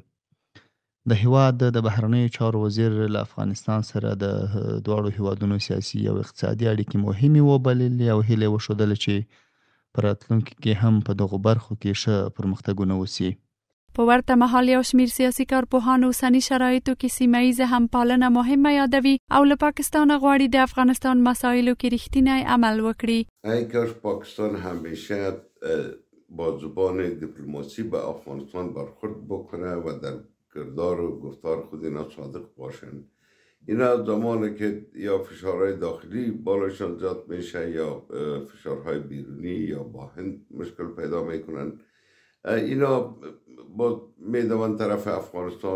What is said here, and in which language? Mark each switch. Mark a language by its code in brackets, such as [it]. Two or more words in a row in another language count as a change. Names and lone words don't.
[ps] د هیواد د بهرنیو چارو وزیر له افغانستان سره د دواړو هیوادونو سیاسي او اقتصادي اړیکې مهمې وبللې او هیله وښودله چې په راتلونکي کې هم په دغو برخو کې ښه پرمختګونه وسي. په ورته مهال یو شمیر سیاسي کارپوهان اوسني شرایطو کې سیمه ییزه همپالنه مهمه یادوي او له پاکستانه غواړي د افغانستان مسایلو کې رښتینی عمل وکړي. [fa] ای کاش پاکستان همیشه با زبان دیپلماسی به افغانستان برخورد بکنه و در کردار و گفتار خود اینا صادق باشن. اینا زمانی که یا فشارهای داخلی بالاشان زیاد میشه یا فشارهای بیرونی یا با هند مشکل پیدا میکنن، اینا با میدوان طرف افغانستان.